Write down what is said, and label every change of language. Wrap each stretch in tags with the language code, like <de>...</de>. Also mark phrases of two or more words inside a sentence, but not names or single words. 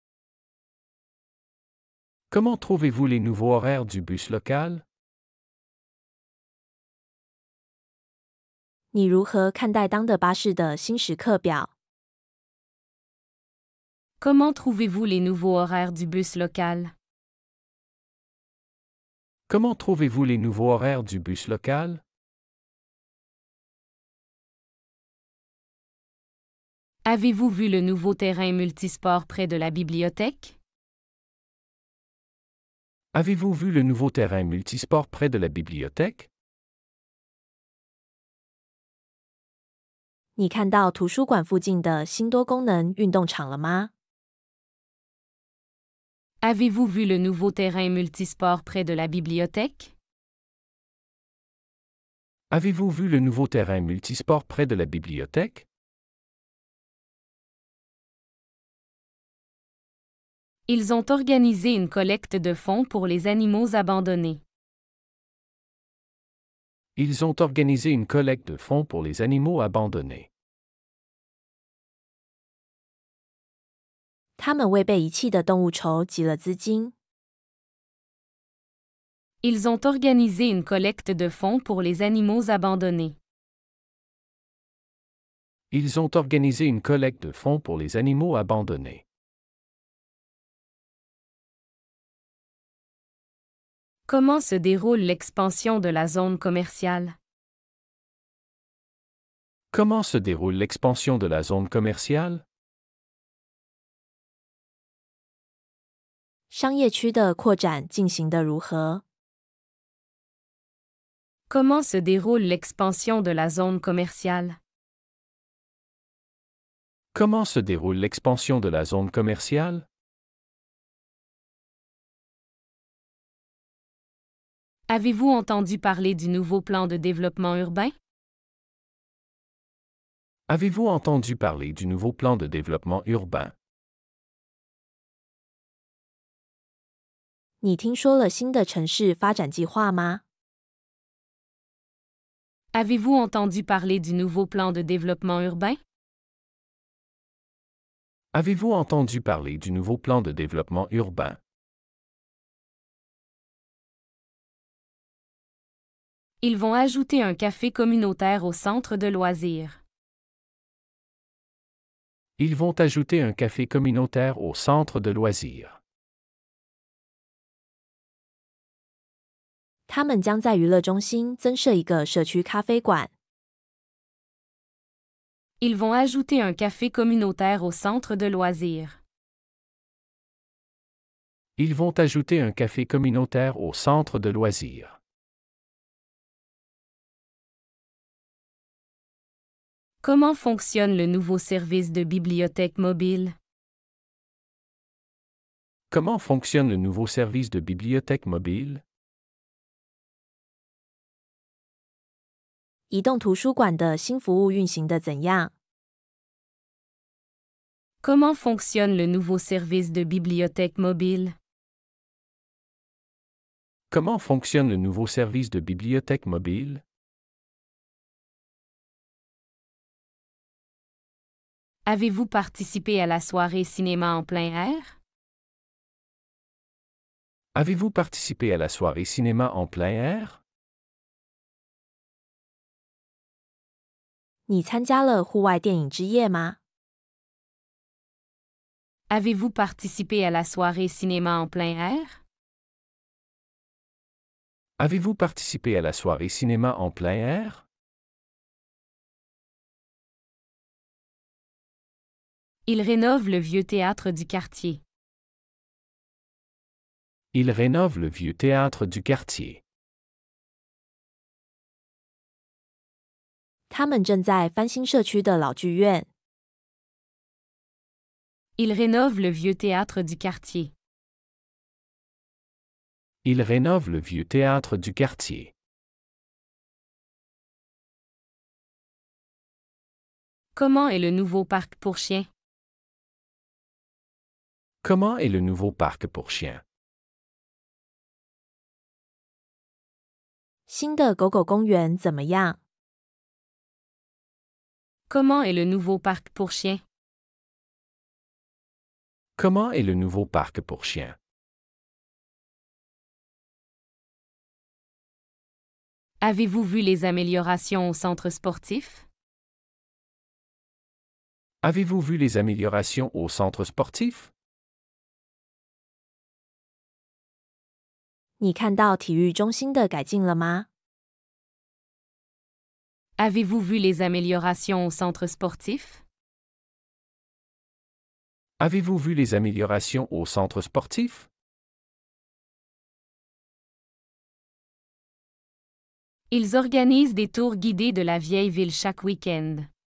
<fr>Comment trouvez-vous les nouveaux horaires du bus local?</fr> <zh>你如何看待当的巴士的新时刻表？</zh> <fr>Comment trouvez-vous les nouveaux horaires du bus local? Comment trouvez-vous les nouveaux horaires du bus local? Avez-vous vu le nouveau terrain multisport près de la bibliothèque? Avez-vous vu le nouveau terrain multisport près de la bibliothèque?</fr> <zh>你看到图书馆附近的新多功能运动场了吗？</zh> <fr>Avez-vous vu le nouveau terrain multisport près de la bibliothèque? Avez-vous vu le nouveau terrain multisport près de la bibliothèque? Ils ont organisé une collecte de fonds pour les animaux abandonnés. Ils ont organisé une collecte de fonds pour les animaux abandonnés.</fr> <zh>他们为被遗弃的动物筹集了资金。</zh> <fr>Ils ont organisé une collecte de fonds pour les animaux abandonnés. Ils ont organisé une collecte de fonds pour les animaux abandonnés. Comment se déroule l'expansion de la zone commerciale? Comment se déroule l'expansion de la zone commerciale?</fr> <zh>商业区的扩展进行得如何？</zh> <fr>Comment se déroule l'expansion de la zone commerciale? Comment se déroule l'expansion de la zone commerciale? Avez-vous entendu parler du nouveau plan de développement urbain? Avez-vous entendu parler du nouveau plan de développement urbain?</fr> <zh>你听说了新的城市发展计划吗？</zh> <fr>Avez-vous entendu parler du nouveau plan de développement urbain? Avez-vous entendu parler du nouveau plan de développement urbain? Ils vont ajouter un café communautaire au centre de loisirs. Ils vont ajouter un café communautaire au centre de loisirs.</fr> <zh>他们将在娱乐中心增设一个社区咖啡馆。</zh> <fr>Ils vont ajouter un café communautaire au centre de loisirs. Ils vont ajouter un café communautaire au centre de loisirs. Comment fonctionne le nouveau service de bibliothèque mobile? Comment fonctionne le nouveau service de bibliothèque mobile?</fr> <zh>移动图书馆的新服务运行得怎样？</zh> <fr>Comment fonctionne le nouveau service de bibliothèque mobile? Comment fonctionne le nouveau service de bibliothèque mobile? Avez-vous participé à la soirée cinéma en plein air? Avez-vous participé à la soirée cinéma en plein air?</fr> <zh>你参加了户外电影之夜吗？</zh> <fr>Avez-vous participé à la soirée cinéma en plein air? Avez-vous participé à la soirée cinéma en plein air? Ils rénovent le vieux théâtre du quartier. Ils rénovent le vieux théâtre du quartier.</fr> <zh>他们正在翻新社区的老剧院。</zh> <fr>Ils rénovent le vieux théâtre du quartier. Ils rénovent le vieux théâtre du quartier. Comment est le nouveau parc pour chiens? Comment est le nouveau parc pour chiens?</fr> <zh>新的狗狗公园怎么样？</zh> <fr>Comment est le nouveau parc pour chiens? Comment est le nouveau parc pour chiens? Avez-vous vu les améliorations au centre sportif? Avez-vous vu les améliorations au centre sportif?</fr> <zh>你看到体育中心的改进了吗？</zh> <fr>Avez-vous vu les améliorations au centre sportif? Avez-vous vu les améliorations au centre sportif? Ils organisent des tours guidés de la vieille ville chaque week-end.</fr>